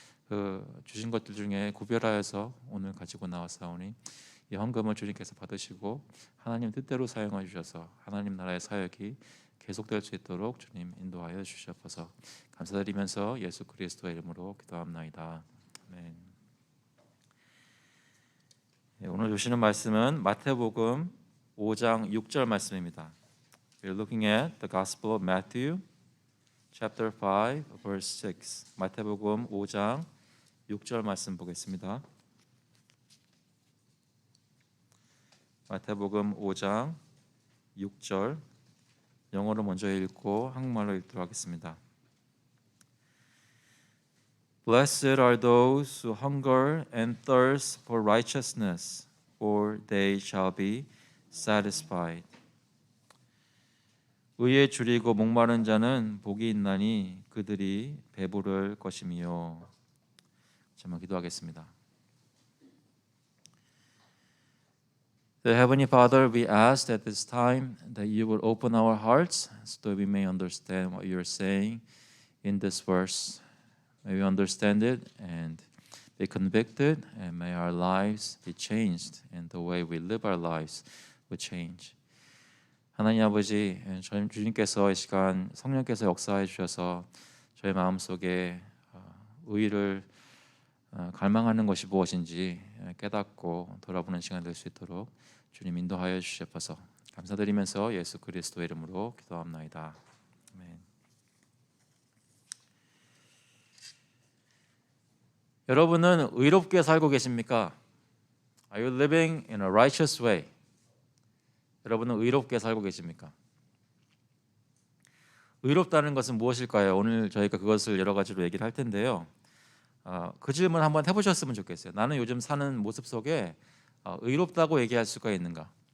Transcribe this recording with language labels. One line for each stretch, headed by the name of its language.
Korean: 그 주신 것들 중에 구별하여서 오늘 가지고 나왔사오니 이 헌금을 주님께서 받으시고 하나님 뜻대로 사용해 주셔서 하나님 나라의 사역이 계속될 수 있도록 주님 인도하여 주시옵소서. 감사드리면서 예수 그리스도의 이름으로 기도합나이다. 아멘. 오늘 주시는 말씀은 마태복음 5장 6절 말씀입니다.
English: We're looking at the Gospel of Matthew, chapter 5, verse 6.
Korean: 마태복음 5장 6절 말씀 보겠습니다. 마태복음 5장 6절 영어로 먼저 읽고 한국말로 읽도록 하겠습니다.
English: Blessed are those who hunger and thirst for righteousness, for they shall be satisfied.
Korean: 의에 줄이고 목마른 자는 복이 있나니 그들이 배부를 것이며. 잠깐 기도하겠습니다.
English: The Heavenly Father, we ask at this time that you will open our hearts so that we may understand what you are saying in this verse. May we understand it and be convicted, and may our lives be changed, and the way we live our lives will change.
Korean: 하나님 아버지, 저희 주님께서 이 시간 성령께서 역사해 주셔서 저희 마음속에 의를 갈망하는 것이 무엇인지 깨닫고 돌아보는 시간 될 수 있도록 주님 인도하여 주시옵소서. 감사드리면서 예수 그리스도의 이름으로 기도합나이다. 아멘. 여러분은 의롭게 살고 계십니까?
English: Are you living in a righteous way?
Korean: 여러분은 의롭게 살고 계십니까? 의롭다는 것은 무엇일까요? 오늘 저희가 그것을 여러 가지로 얘기를 할 텐데요. 그 질문 한번 해보셨으면 좋겠어요. 나는 요즘 사는 모습 속에 의롭다고 얘기할 수가 있는가?